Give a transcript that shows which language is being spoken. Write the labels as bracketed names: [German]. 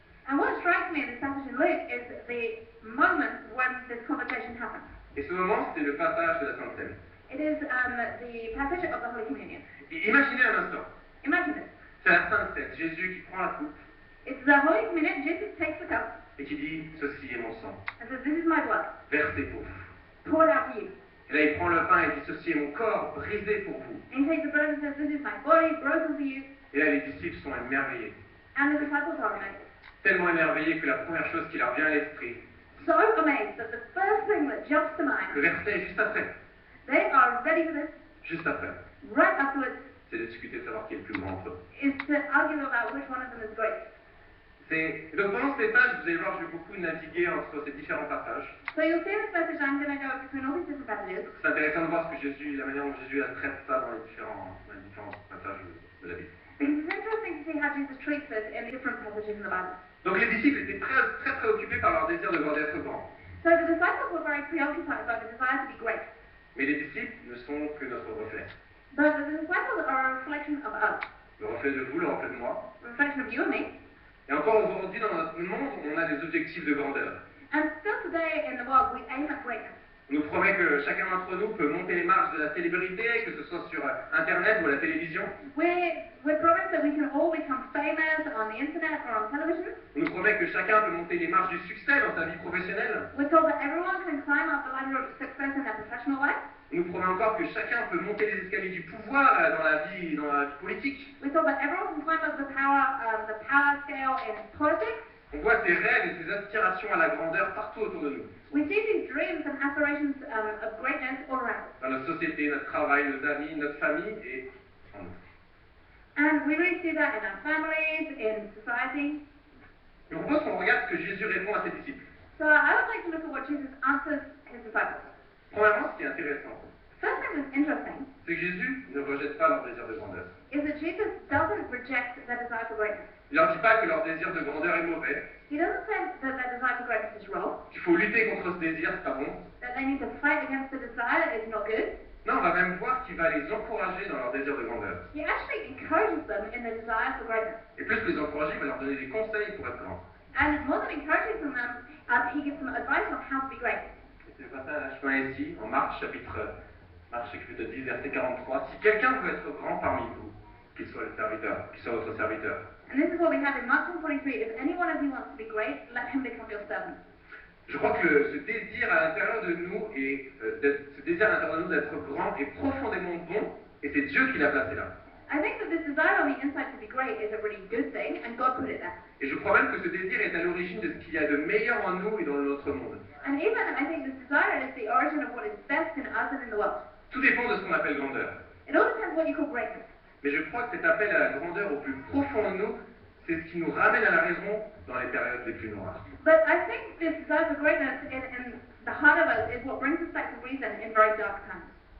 [English] And what strikes me in this passage in Luke is the moment when this conversation happened. [French] Et ce moment, c'est le passage de la Sainte Seine. [English] It is the passage of the Holy Communion. [French] Et imaginez un instant, [English] Imagine this. [French] c'est la Sainte Seine, Jésus qui prend la coupe [English] It's the Holy Communion. Jesus takes the cup [French] et qui dit « Ceci est mon sang, [English] and says, "This is my blood, [French] versé pour vous ». [English] poured out for you." [French] Et là, il prend le pain et dit « Ceci est mon corps, brisé pour vous ». [English] And he takes the bread and says, "This is my body, broken for you." [French] Et là, les disciples sont émerveillés, [English] And the disciples are amazed. [French] tellement émerveillés que la première chose qui leur vient à l'esprit, [English] So amazed that the first thing that jumps to [French] le [English] mind, [French] verset juste après, [English] they are ready for this, [French] juste après, [English] right afterwards, [French] c'est de discuter de savoir qui est le plus grand entre eux. [English] is to argue about which one of them is great. [French] Et donc pendant cet étage, vous allez voir, je vais beaucoup naviguer entre ces différents passages. [English] So you'll see in this passage, I'm going to go between all these different passages. [French] C'est intéressant de voir ce que Jésus, la manière dont Jésus traite ça dans les différents passages de la Bible. [English] Because it's interesting to see how Jesus treats it in different passages in the Bible. [French] Donc les disciples étaient très préoccupés par leur désir de voir d'être grands. [English] So the disciples were very preoccupied by the desire to be great. [French] Mais les disciples ne sont que notre reflet. [English] But the disciples are a reflection of us, [French] Le reflet de vous, le reflet de moi. [English] a reflection of you and me. [French] Et encore aujourd'hui dans notre monde, on a des objectifs de grandeur. [English] And still today in the world, we aim at greatness. [French] On nous promet que chacun d'entre nous peut monter les marches de la célébrité, que ce soit sur Internet ou à la télévision. [English] We're promised that we can all become famous on the internet or on television. [French] On nous promet que chacun peut monter les marches du succès dans sa vie professionnelle. [English] We're told that everyone can climb up the ladder of success in their professional life. [French] On nous promet encore que chacun peut monter les escaliers du pouvoir dans la vie politique. [English] We're told that everyone can climb up the power scale in politics. [French] On voit ces rêves et ces aspirations à la grandeur partout autour de nous. [English] We see these dreams and aspirations of greatness all around. [French] Dans notre société, notre travail, nos amis, notre famille et en nous. [English] And we really see that in our families, in society. [French] Je propose qu'on regarde ce que Jésus répond à ses disciples. [English] So I would like to look at what Jesus answers his disciples. [French] Premièrement, ce qui est intéressant, [English] First thing that's interesting [French] c'est que Jésus ne rejette pas leur désir de grandeur. [English] is that Jesus doesn't reject their desire for greatness. [French] Il leur dit pas que leur désir de grandeur est mauvais, [English] He doesn't say that their desire for greatness is wrong, [French] qu'il faut lutter contre ce désir, c'est pas bon. [English] that they need to fight against the desire is not good. [French] Non, on va même voir qu'il va les encourager dans leur désir de grandeur. [English] He actually encourages them in their desire for greatness. [French] Et plus que les encourager, il va leur donner des conseils pour être grands. [English] And more than encouraging them, he gives them advice on how to be great. [French] C'est le passage qu'on a ici, en Marc chapitre 10, verset 43. Si quelqu'un veut être grand parmi vous, qu'il soit le serviteur, qu'il soit votre serviteur. [English] And this is what we have in Mark 10:43. If any one of you wants to be great, let him become your servant. [French] Je crois que ce désir à l'intérieur de nous d'être grand est profondément bon, et c'est Dieu qui l'a placé là. [English] I think that this desire on the inside to be great is a really good thing, and God put it there. [French] Et je crois même que ce désir est à l'origine de ce qu'il y a de meilleur en nous et dans notre monde. [English] And even I think this desire is the origin of what is best in us and in the world. [French] Tout dépend de ce qu'on appelle grandeur. [English] It all depends what you call greatness. [French] Mais je crois que cet appel à la grandeur au plus profond de nous, c'est ce qui nous ramène à la raison dans les périodes les plus noires. [English] But I think this desire for greatness in the heart of us is what brings us back to reason in very dark times.